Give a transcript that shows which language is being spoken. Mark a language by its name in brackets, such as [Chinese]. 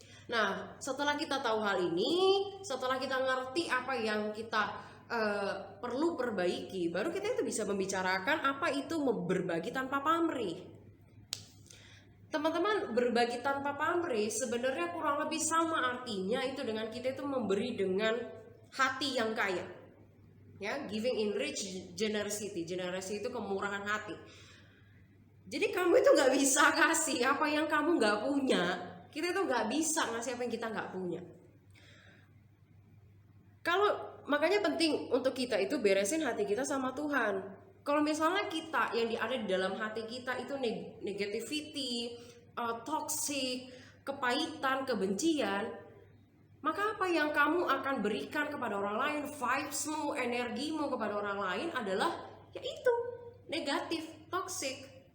[Indonesian] Nah, setelah kita tahu hal ini, setelah kita ngerti apa yang kita perlu perbaiki, baru kita itu bisa membicarakan apa itu berbagi tanpa pamrih. Teman-teman, berbagi tanpa pamrih sebenarnya kurang lebih sama artinya itu dengan kita itu memberi dengan hati yang kaya. [English] Ya, giving in rich generosity. [Indonesian] Generosity itu kemurahan hati. Jadi kamu itu gak bisa kasih apa yang kamu gak punya. Kita itu gak bisa ngasih apa yang kita gak punya. Makanya penting untuk kita itu beresin hati kita sama Tuhan. Kalau misalnya kita yang ada di dalam hati kita itu negativity, toxic, kepahitan, kebencian, maka apa yang kamu akan berikan kepada orang lain, vibesmu, energimu kepada orang lain adalah yaitu negatif, toxic.